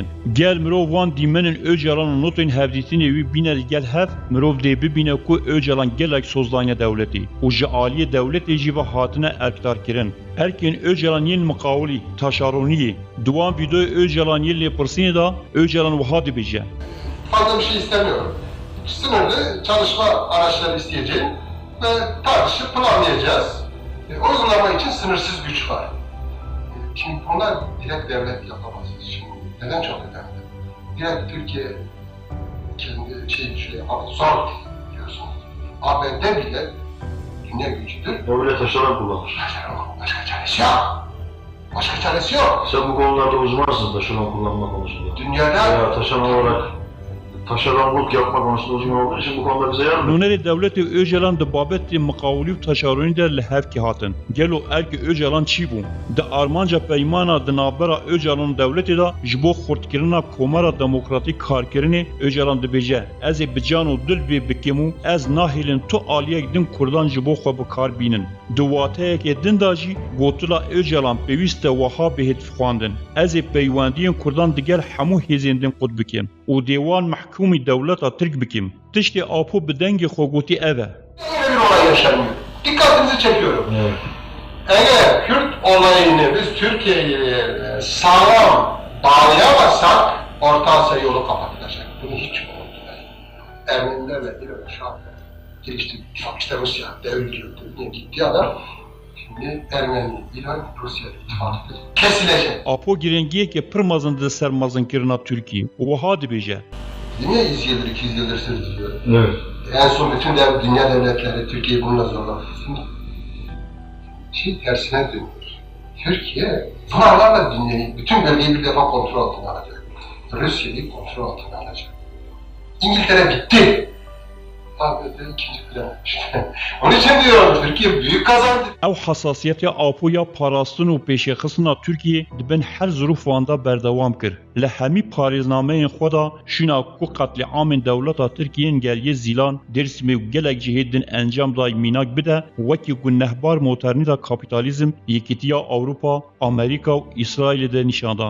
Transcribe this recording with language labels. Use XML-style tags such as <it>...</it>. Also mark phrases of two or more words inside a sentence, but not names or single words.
<ku>Gel mirov wan dîmenên Öcalan û notên hevdîtinê wî bîne li gel hev, mirov dê bibîne ku Öcalan gelek sozlaniya dewletê û ji aliyê dewletê jî ve hatine erkdarkirin. Erkên Öcalan yên miqawilî, taşaroniyê. Di wan vîdeoya Öcalan yên lêpirsînê da Öcalan wiha dibêje.</ku> <tr>Fazla bir şey istemiyorum. Sınırlı çalışma araçları isteyeceğim ve tartışıp planlayacağız. O uygulama için sınırsız güç var. Şimdi bunlar direkt devlet yapamaz. Şimdi neden çok önemli? Direkt Türkiye kendi düşünüyor ama zor diyorsunuz. ABD bile dünya gücüdür. Devlet taşeron kullanır. Başka çaresi yok. Başka çaresi yok. Sen bu konularda uzmansın taşeron kullanma konusunda. Dünyada taşeron olarak taşeronluk yapma konusunda uzman olduğu için bu konuda bize yardım ediyor.</tr> <ku>Noneri devleti Öcalan de babeti mukavuli u taşaroni de lehevki hatin. Gelo erki Öcalan çi bû? De armanca peymana de navbera Öcalan devleti da ji bo xurtkirina komara demokratik karkirinê Öcalan dibêje ez ê bi can û dil vê bikim û ez nahêlin tu aliyek din Kurdan ji bo xwe bikar bînin. Di wateyekê din da jî gotila Öcalan pêwîst e wiha bêhêt xwandin. Ez ê peywendiyên Kurdan digel hemû hêzên din qut bikim û dêwan mehkûmî dewleta Tirk bikim. Tiştê apo bi dengê xwe gotî ev e.</ku> <tr>Böyle bir olay yaşanıyor. Dikkatinizi çekiyorum. Evet. Eğer Kürt olayını biz Türkiye'ye sağlam bağlayamazsak Orta Asya yolu kapatılacak. Bunu hiç unutmayın. Ermenilerle bir şu anda girişti. İşte Rusya devriliyor. Gitti adam. Şimdi Ermeni, İran, Rusya ittifakı kesilecek.</tr> <ku>Apo girengiyekê pir mezin di ser mezinkirina Tirkiyê û wiha dibêje.</ku> <tr>Niye 100 yıldır, 200 yıldır sürdürüyor? Evet. En son bütün dünya devletleri Türkiye'yi bununla zorladı. Tersine dönüyor. Türkiye bunlarla dünyayı, bütün bölgeyi bir defa kontrol altına alacak. Rusya'yı kontrol altına alacak. İngiltere bitti. Abi de ikinci plan. Onun için diyorum Türkiye büyük kazandı.</tr> <ku>Ew hesasiyeta Apoya parastin û pêşexistina Tirkiyê dibin her zirûfan da berdewam kir. Li hemî parêznameyên xwe da şîna ku qetleamên dewleta Tirkiyeyên geliyê Zîlan, Dêrsimê û gelek jihê din encam da mînak bide wekî ku nehbar modernîta kapîtalîzm Yekîtiya Ewropa, Amerîka û İsraîlê de nîşandan.</ku>